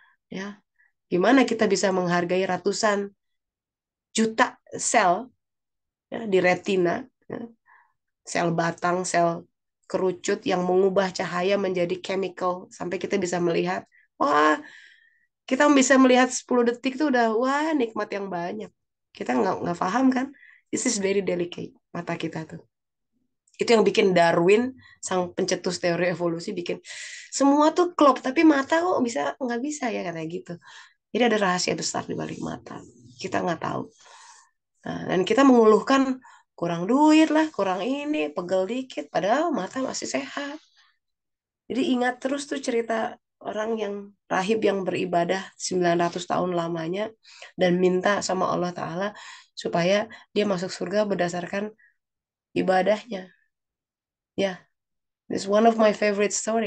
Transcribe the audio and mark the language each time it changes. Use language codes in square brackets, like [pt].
[id] Ya, gimana kita bisa menghargai ratusan juta sel ya, di retina, ya, sel batang, sel kerucut yang mengubah cahaya menjadi chemical sampai kita bisa melihat, wah, kita bisa melihat 10 detik itu udah wah nikmat yang banyak. Kita nggak paham kan? [en] This is very delicate [id] mata kita tuh. Itu yang bikin Darwin, sang pencetus teori evolusi, bikin semua tuh klop, tapi mata kok bisa nggak bisa ya katanya gitu. Jadi ada rahasia besar di balik mata. Kita nggak tahu. Nah, dan kita mengeluhkan kurang duit lah, kurang ini, pegel dikit, padahal mata masih sehat. Jadi ingat terus tuh cerita orang yang rahib yang beribadah 900 tahun lamanya dan minta sama Allah Ta'ala supaya dia masuk surga berdasarkan ibadahnya. [en] Ya, this one of my favorite story.